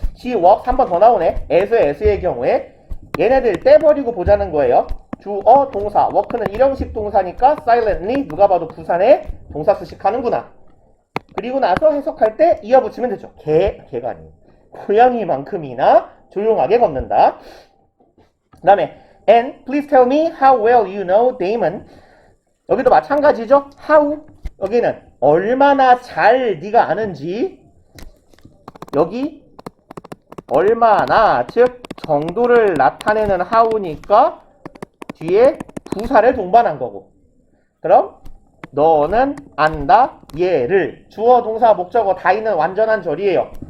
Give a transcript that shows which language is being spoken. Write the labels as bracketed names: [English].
[English] She walks [Korean] 한 번 더 나오네. S의 경우에 얘네들 떼버리고 보자는 거예요. 주어 동사 walk는 일형식 동사니까 silently 누가 봐도 부산에 동사 수식하는구나. 그리고 나서 해석할 때 이어 붙이면 되죠. 개가 아니에요. 고양이만큼이나 조용하게 걷는다. 그 다음에 [English] And please tell me how well you know Damon. [Korean] 여기도 마찬가지죠. How 여기는 얼마나 잘 네가 아는지. 여기 얼마나 즉 정도를 나타내는 how니까 뒤에 부사를 동반한 거고. 그럼 너는 안다 얘를 주어 동사 목적어 다 있는 완전한 절이에요.